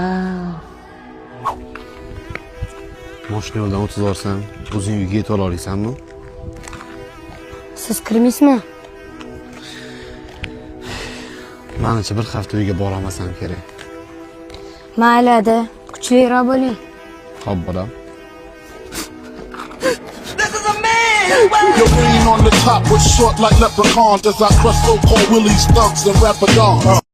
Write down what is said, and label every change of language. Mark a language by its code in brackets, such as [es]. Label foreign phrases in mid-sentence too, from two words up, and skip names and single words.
[uz] Mashina yo'ldan o'tib borsam, o'zing uyga yetib olasanmi? Siz kirmaysizmi? Menimcha bir hafta uyga borolmasam kerak. Mayli, Ada, kuchliroq bo'ling. Xo'p, bolam. [en] Your reign on the top was short like leprechauns as I crush so-called willies, thugs, and rapper